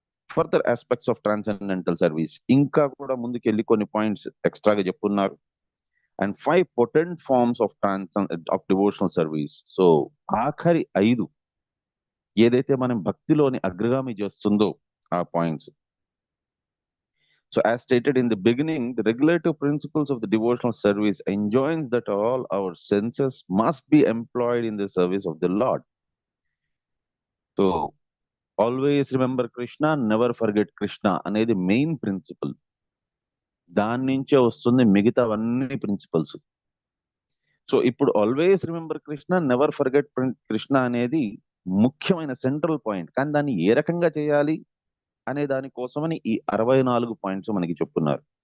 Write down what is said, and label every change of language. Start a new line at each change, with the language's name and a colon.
English: further aspects of transcendental service
Telugu: ఇంకా కూడా ముందుకెళ్ళి కొన్ని పాయింట్స్ ఎక్స్ట్రాగా చెప్పున్నారు.
English: And 5 potent forms of devotional service.
Telugu: So ఆఖరి 5 ఏదైతే మనం భక్తిలోని అగ్రగామి చేస్తుందో ఆ points.
English: So as stated in the beginning, the regulative principles of the devotional service enjoins that all our senses must be employed in the service of the Lord. So always remember Krishna, never forget Krishna
Telugu: అనేది main principle. దాని నుంచే వస్తుంది మిగతావన్నీ principles. So ఇప్పుడు
English: always remember Krishna, never forget Krishna
Telugu: అనేది ముఖ్యమైన central point. కానీ దాన్ని ఏ రకంగా చేయాలి అనే దానికోసమని ఈ 64 పాయింట్స్ మనకి చెప్తున్నారు.